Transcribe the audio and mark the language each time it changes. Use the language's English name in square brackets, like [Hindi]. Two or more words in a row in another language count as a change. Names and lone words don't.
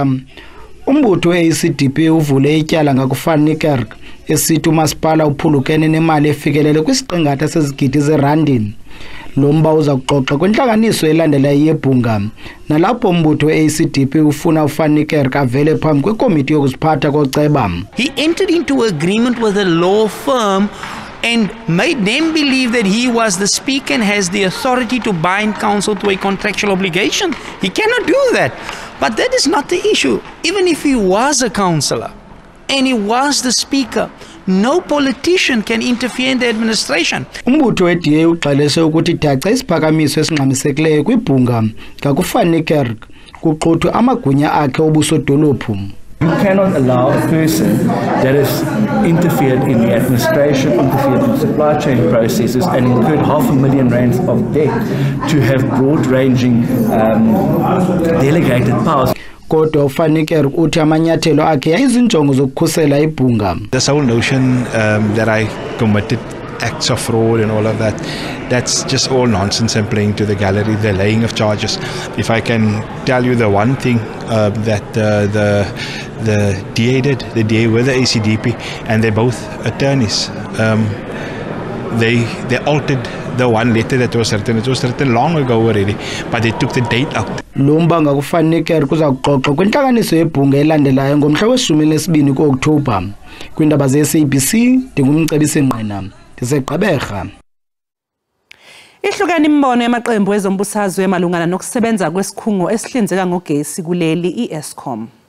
[Xhosa] Umbutho we-ACDP uvule ityala ngakuVan Niekerk esithi umasipala uphulukene nemali efikelele kwisiqingatha sezigidi zerandi. Lo mba uza kuxoxa kwintlanganiso elandela yebhunga nalapho umbutho we-ACDP ufuna uVan Niekerk avele phambi kwekomiti yokuziphatha koceba. [English] He entered into agreement with a law firm and made them believe that he was the speaker and has the authority to bind council to a contractual obligation. He cannot do that. But that is not the issue. Even if he was a councillor and he was the speaker, no politician can interfere in the administration. [Xhosa] Umbutho we-DA uxelese ukuthi daca isiphakamiso esingxamisekileyo kwibhunga ngakuVan Niekerk kuxuthwe amagunya akhe obusodolophu. [English] You cannot allow a person that has interfered in the administration, interfered in supply chain processes and incurred R500,000 of debt to have broad-ranging delegated powers. [Xhosa] Kodwa uVan Niekerk uthi amanyathelo akhe yayizinjongo zokukhusela ibhunga. [English] This whole notion that I committed acts of fraud and all of that, that's just all nonsense and playing to the gallery, the laying of charges. If I can tell you the one thing that the DA did, the DA with the ACDP, and they're both attorneys, they altered the one letter that was written. It was written long ago already, but they took the date out. [Xhosa] Lombanga kufanele kuza kuxoxwa kwinhlanganiso yebhunga elandelayo ngomhla we-12 ku-Okthobha kwindaba ze-SABC. Ndingumcebisi Ngqina ndiseGqeberha. [Zulu] Ihlukene imbono yamaqembu ezombusazwe malungana nokusebenza kwesikhungo esihlinzeka ngogesi kuleli i-Eskom.